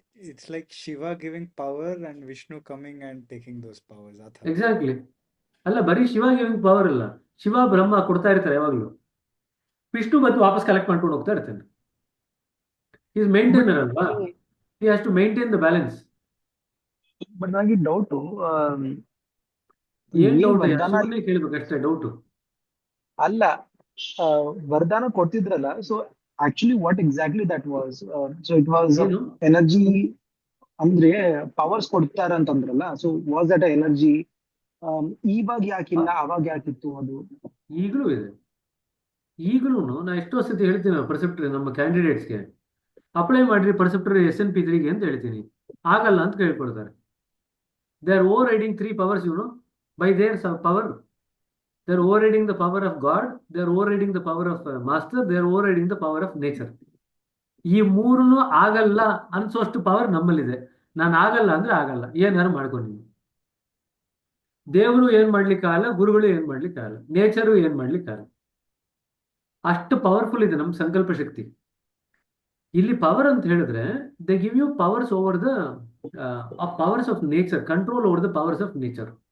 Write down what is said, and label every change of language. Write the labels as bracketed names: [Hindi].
[English] It's like Shiva giving power and Vishnu coming and taking those powers. Exactly. [Kannada] ಅಲ್ಲ, ಬರೀ Shiva [English] giving power [Kannada] ಅಲ್ಲ, ಶಿವ ಬ್ರಹ್ಮ ಕೊಡ್ತಾ ಇರ್ತಾರೆ ಯಾವಾಗಲೂ. ವಿಷ್ಣು ಬಂದು ವಾಪಸ್ ಕಲೆಕ್ಟ್ ಮಾಡ್ಕೊಂಡು ಹೋಗ್ತಾ ಇರ್ತಾನೆ. [English] Is maintainer ಅಲ್ವಾ, he has to maintain the balance. [Kannada] But ನನಗೆ ಡೌಟು, ಏನ್ ಡೌಟ್? ಶಿವನೇ ಕೇಳ್ಬೇಕಷ್ಟೇ ಡೌಟು. ಅಲ್ಲ, ವರದಾನ ಕೊಡ್ತಿದ್ರಲ್ಲ, [English] So actually what exactly that was? So it was energy [Kannada] ಅಂದ್ರೆ ಪವರ್ಸ್ ಕೊಡ್ತಾರ ಅಂತಂದ್ರಲ್ಲ, [English] So was that energy? [Kannada] ಇವಾಗ ಯಾಕಿಲ್ಲ, ಅವಾಗ ಯಾಕಿತ್ತು ಅದು? ಈಗಲೂ ಇದೆ. ಈಗಲೂ ನಾ ಎಷ್ಟೋ ಸತಿ ಹೇಳ್ತೀನಿ ಪರ್ಸೆಪ್ಟರ್ ನಮ್ಮ ಕ್ಯಾಂಡಿಡೇಟ್ಸ್ಗೆ ಅಪ್ಲೈ ಮಾಡ್ರಿ ಪರ್ಸೆಪ್ಟರ್ SNP3 ಅಂತ ಹೇಳ್ತೀನಿ. ಆಗಲ್ಲ ಅಂತ ಕೇಳ್ಕೊಳ್ತಾರೆ. [English] They are overriding 3 powers, by their power. They are overriding the power of God, they are overriding the power of master, they are overriding the power of nature. [Kannada] ಈ ಮೂರನ್ನು ಆಗಲ್ಲ ಅನ್ಸೋಷ್ಟು power ನಮ್ಮಲ್ಲಿದೆ. ನಾನು ಆಗಲ್ಲ ಅಂದ್ರೆ ಆಗಲ್ಲ, ಏನಾರು ಮಾಡ್ಕೊಂಡು. ದೇವರು ಏನ್ ಮಾಡ್ಲಿಕ್ಕಾಗಲ್ಲ, ಗುರುಗಳು ಏನ್ ಮಾಡ್ಲಿಕ್ಕಾಗಲ್ಲ, ನೇಚರು ಏನ್ ಮಾಡ್ಲಿಕ್ಕಾಗಲ್ಲ. ಅಷ್ಟು ಪವರ್ಫುಲ್ ಇದೆ ನಮ್ಮ ಸಂಕಲ್ಪ ಶಕ್ತಿ. ಇಲ್ಲಿ ಪವರ್ ಅಂತ ಹೇಳಿದ್ರೆ [English] They give you powers over the powers of nature, control over the powers of nature.